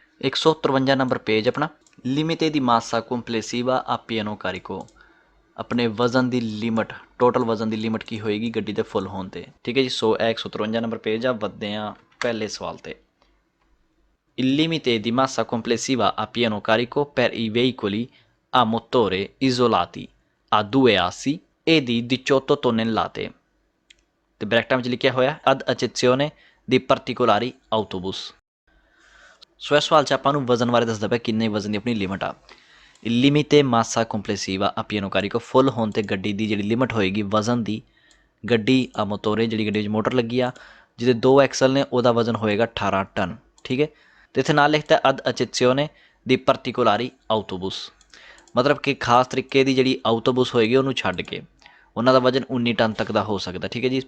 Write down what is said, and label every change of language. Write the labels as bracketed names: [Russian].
[Punjabi] 153 number page ਆਪਣਾ [Italian] ਲਿਮਿਟੇ ਦੀ ਮਾਸਾ ਕੰਪਲੇਸਿਵਾ ਆ ਪਿਆਨੋ ਕਾਰਿਕੋ। [Punjabi] ਆਪਣੇ ਵਜ਼ਨ ਦੀ ਲਿਮਟ, ਟੋਟਲ ਵਜ਼ਨ ਦੀ ਲਿਮਟ ਕੀ ਹੋਏਗੀ ਗੱਡੀ ਦੇ ਫੁੱਲ ਹੋਣ 'ਤੇ। ਠੀਕ ਹੈ ਜੀ। ਸੋ ਇਹ 153 ਨੰਬਰ ਪੇਜ ਆ। ਵੱਧਦੇ ਹਾਂ ਪਹਿਲੇ ਸਵਾਲ 'ਤੇ। [Italian] Il limite di massa complessiva a pieno carico per i veicoli a motore isolati a 2 assi è di 18 tonnellate [Punjabi] ਤੇ ਬ੍ਰੈਕਟਾਂ ਵਿੱਚ ਲਿਖਿਆ ਹੋਇਆ [Italian] ad eccezione di particolari autobus। [Punjabi] ਸੋ ਇਸ ਸਵਾਲ 'ਚ ਆਪਾਂ ਨੂੰ ਵਜ਼ਨ ਬਾਰੇ ਦੱਸਦਾ ਪਿਆ ਕਿੰਨੇ ਵਜ਼ਨ ਦੀ ਆਪਣੀ ਲਿਮਟ ਆ। [Italian] ਲਿਮਿਟੇ ਮਾਸਾ ਕੰਪਲੇਸਿਵਾ ਆ ਪਿਆਨੋ ਕਾਰਿਕੋ [Punjabi] ਫੁੱਲ ਹੋਣ 'ਤੇ ਗੱਡੀ ਦੀ ਜਿਹੜੀ ਲਿਮਟ ਹੋਏਗੀ ਵਜ਼ਨ ਦੀ। ਗੱਡੀ [Italian] ਆ ਮੋਟੋਰੇ [Punjabi] ਜਿਹੜੀ ਗੱਡੀ ਵਿੱਚ ਮੋਟਰ ਲੱਗੀ ਆ ਜਿਹਦੇ 2 ਐਕਸਲ ਨੇ ਉਹਦਾ ਵਜ਼ਨ ਹੋਏਗਾ 18 ਟਨ। ਠੀਕ ਹੈ। ਅਤੇ ਇੱਥੇ ਨਾਲ ਲਿਖਤਾ [Italian] ਅਦ ਅਚੇਤਸਿਓਨੇ ਦੀ ਪਰਟੀਕੁਲਾਰੀ ਆਊਟੋਬੂਸ, [Punjabi] ਮਤਲਬ ਕਿ ਖਾਸ ਤਰੀਕੇ ਦੀ ਜਿਹੜੀ ਆਊਟੋਬੂਸ ਹੋਏਗੀ ਉਹਨੂੰ ਛੱਡ ਕੇ ਉਹਨਾਂ ਦਾ ਵਜ਼ਨ 19 ਟਨ ਤੱਕ ਦਾ ਹੋ ਸਕਦਾ। ਠੀਕ ਹੈ ਜੀ।